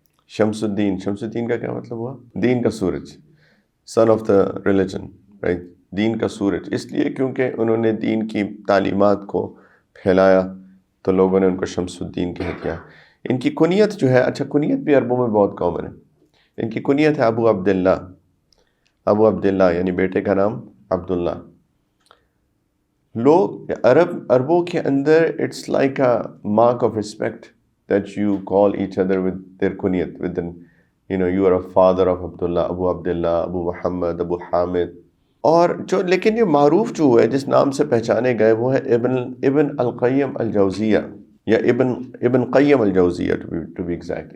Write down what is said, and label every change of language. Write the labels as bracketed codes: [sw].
[ur] شمس الدین کا کیا مطلب ہوا؟ دین کا سورج، [en] sun of the religion, [ur] رائٹ؟ دین کا سورج اس لیے کیونکہ انہوں نے دین کی تعلیمات کو پھیلایا تو لوگوں نے ان کو شمس الدین کہہ دیا. ان کی کنیت جو ہے، اچھا کنیت بھی عربوں میں بہت کامن ہے. ان کی کنیت ہے ابو عبداللہ. ابو عبداللہ یعنی بیٹے کا نام عبداللہ. لوگ عربوں کے اندر [en] It's like a mark of respect that you call each other with their kunyat, with the, you are a father of Abdullah, Abu Abdullah, Abu Muhammad, Abu Hamid. [ur] اور جو لیکن یہ معروف جو ہے جس نام سے پہچانے گئے وہ ہے ابن القیم الجوزیہ یا ابن قیم الجوزیہ [en] to be exact.